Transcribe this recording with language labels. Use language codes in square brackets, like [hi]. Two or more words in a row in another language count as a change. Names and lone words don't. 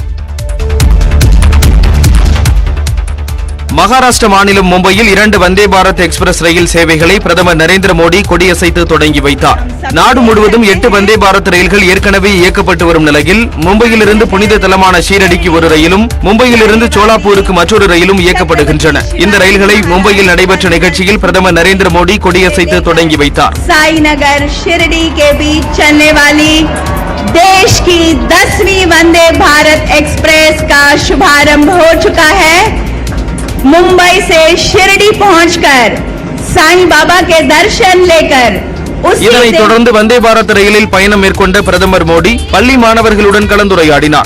[ta] மகாராஷ்டிர மாநிலம் மும்பையில் 2 வந்தே பாரத் எக்ஸ்பிரஸ் ரயில் சேவைகளை பிரதமர் நரேந்திர மோடி கொடியசைத்து தொடங்கி வைத்தார். நாடு முழுவதும் 8 வந்தே பாரத் ரயில்கள் ஏற்கனவே இயக்கப்பட்டு வரும் நிலையில் மும்பையிலிருந்து புனித தலமான ஷீரடிக்கு ஒரு ரயிலும் மும்பையிலிருந்து சோலாப்பூருக்கு மற்றொரு ரயிலும் இயக்கப்படுகின்றன. இந்த ரயில்களை மும்பையில் நடைபெற்ற நிகழ்ச்சியில் பிரதமர் நரேந்திர மோடி கொடியசைத்து தொடங்கி வைத்தார். [hi] साईनगर शिरडी के बीच चलने वाली देश की 10वीं वंदे भारत एक्सप्रेस का शुभारंभ हो चुका है। मुंबई से शिरडी पहुंचकर साईं बाबा के दर्शन लेकर [ta] இதனைத் தொடர்ந்து வந்தே பாரத் ரயிலில் பயணம் மேற்கொண்ட பிரதமர் மோடி பள்ளி மாணவர்களுடன் கலந்துரையாடினார்.